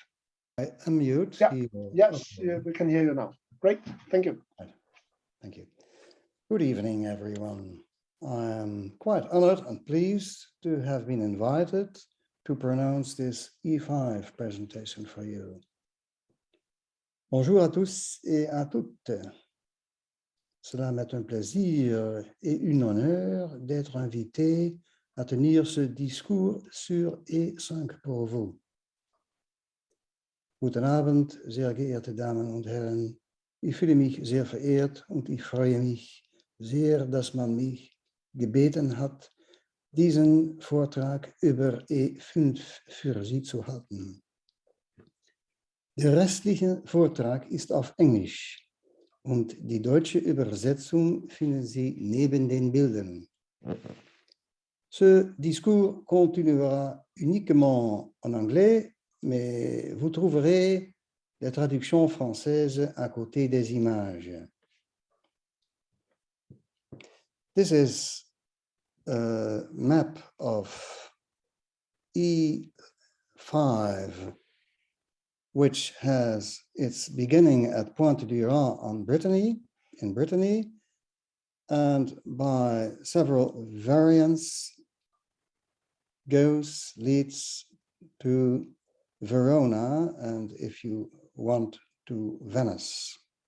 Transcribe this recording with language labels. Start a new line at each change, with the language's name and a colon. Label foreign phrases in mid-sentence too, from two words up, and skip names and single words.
English: I unmute. Yeah. Here. Yes, Okay. yeah, we can hear you now. Great, thank you. Thank you. Good evening, everyone. I am quite honored and pleased to have been invited to pronounce this E5 presentation for you.
French: Bonjour à tous et à toutes. Cela m'est un plaisir et un honneur d'être invité à tenir ce discours sur E5 pour vous.
German: Guten Abend, sehr geehrte Damen und Herren. Ich fühle mich sehr verehrt und ich freue mich sehr, dass man mich gebeten hat, diesen Vortrag über E5 für Sie zu halten. Der restliche Vortrag ist auf Englisch und die deutsche Übersetzung finden Sie neben den Bildern.
French: Ce discours continuera uniquement en anglais, mais vous trouverez les traductions françaises à côté des images.
English: This is a map of E5, which has its beginning at Pointe-du-Rhin in Brittany, and by several variants leads to Verona, and if you want, to Venice.